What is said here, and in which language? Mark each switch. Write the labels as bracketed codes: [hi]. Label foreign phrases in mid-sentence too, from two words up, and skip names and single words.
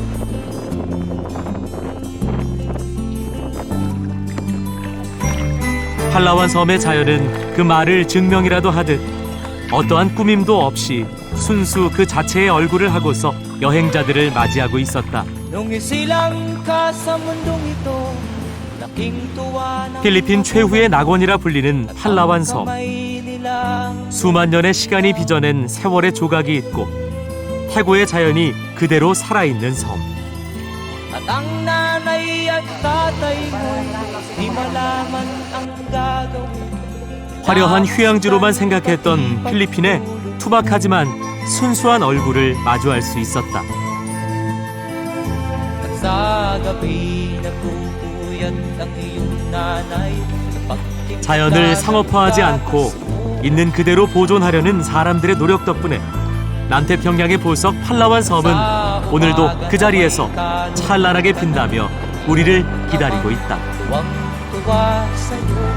[ko] 팔라완 섬의 자연은 그 말을 증명이라도 하듯 어떠한 꾸밈도 없이 순수 그 자체의 얼굴을 하고서 여행자들을 맞이하고 있었다. 필리핀 최후의 낙원이라 불리는 팔라완 섬. 수만 년의 시간이 빚어낸 세월의 조각이 있고 태고의 자연이 그대로 살아있는 섬. [tl] At ang nanay at tatay mo'y di malaman ang gagawin [ko] 화려한 휴양지로만 생각했던 필리핀의 투박하지만 순수한 얼굴을 마주할 수 있었다. 자연을 상업화하지 않고 있는 그대로 보존하려는 사람들의 노력 덕분에 남태평양의 보석 팔라완 섬은 오늘도 그 자리에서 찰나하게 핀다며 우리를 기다리고 있다.